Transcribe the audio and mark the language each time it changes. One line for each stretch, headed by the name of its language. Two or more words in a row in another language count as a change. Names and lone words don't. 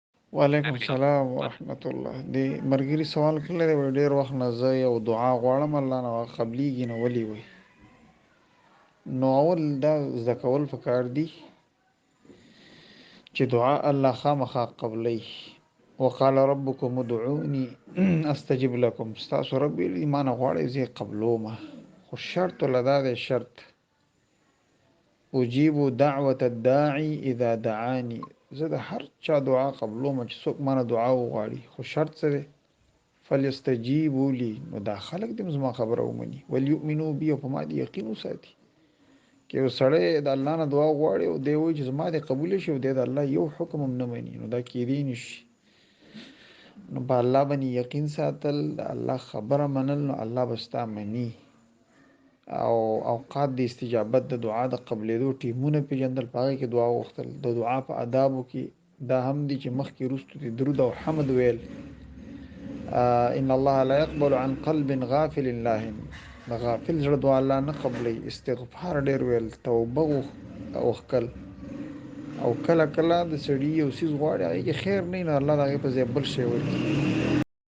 Arabic: وعلیکم
Pashto: نبی له
Arabic: السلام
Pashto: خبر
Arabic: ورحمت الله.
Pashto: دی مرګري سوال کړی دی، وای ډېر وخت نه زه یو دعا غواړم الله نه قبليږي نه ولي وای. نو اول دا زده کول پکار دي چې دعا الله خامخا قبلي.
Arabic: وقال ربكم ادعوني استجب لكم.
Pashto: استاسو رب ایمان غواړي زه قبلومه، خو شرط لدا ده شرط
Arabic: اجيب دعوة الداعي اذا دعاني.
Pashto: زه د هر چا دعا قبلومه چې څوک مانه دعا وغواړي، خو شرط څه دی؟
Arabic: فلیستجیبوا لی،
Pashto: نو دا خلق دې زما خبره ومني،
Arabic: وليؤمنوا بي،
Pashto: او په ما دې یقین وساتي. که یو سړی د الله نه دعا غواړي او دی وایي چې زما دې قبول شي او دی د الله یو حکم هم نه مني، نو دا کېدی نشي. نو په الله باندې یقین ساتل، د الله خبره منل، نو الله به ستا مني. او اوقات د استجابت د دعا د قبلېدو ټیمونه پېژندل، په هغې کې دعا غوښتل، د دعا په آدابو کې دا هم دي چې مخکې وروستو دې درود او حمد ویل.
Arabic: ان الله لا يقبل عن قلب غافل لاهن.
Pashto: د غافل زړه دعا الله نه قبلي. استغفار ډېر ویل، توبه وکړل. او کله کله د سړي یو څیز غواړي هغې کې خیر نه وي، نو الله د هغې په ځای بل شی ورکړي.